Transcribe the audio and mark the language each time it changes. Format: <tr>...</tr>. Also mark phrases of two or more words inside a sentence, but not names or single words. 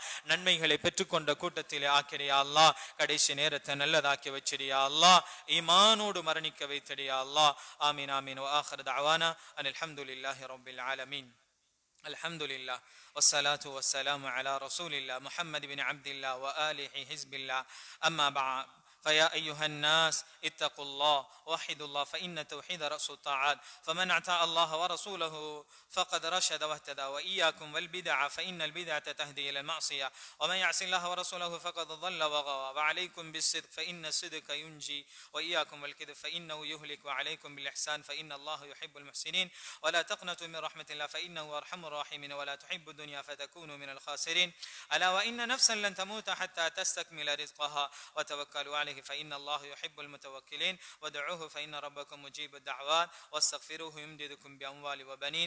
<ta>நன்மைகளை பெற்றுக்கொண்ட கூட்டத்திலே ஆக்கிரு</ta> <ar>يا الله.</ar> <ta>கடைசி நேரத்தை நல்லதாக்கி வச்சிடியா அல்லாஹ். ஈமானோடு மரணிக்க வைத்திடியா அல்லாஹ்.</ta> <ar>آمين آمين. و آخر دعوانا أن الحمد لله رب العالمين الحمد لله والصلاة والسلام على رسول الله محمد بن عبد الله و آله حزب الله. أما بعد. فيا أيها الناس اتقوا الله وحدوا الله فإن توحيد رأس الطاعات فمن أطاع الله ورسوله فقد رشد واهتدى وإياكم والبدع فإن البدعة تهدي إلى المعصية ومن يعص الله ورسوله فقد ضل وغوى وعليكم بالصدق فإن الصدق ينجي وإياكم والكذب فإنه يهلك وعليكم بالإحسان فإن الله يحب المحسنين ولا تقنطوا من رحمة الله فإنه أرحم الراحمين ولا تحبوا الدنيا فتكونوا من الخاسرين ألا وإن نفسا لن تموت حتى تستكمل رزقها وتوكلوا عليه فإن الله يحب المتوكلين ودعوه فإن ربكم مجيب الدعوات واستغفروه يمددكم بأموال وبنين.</ar>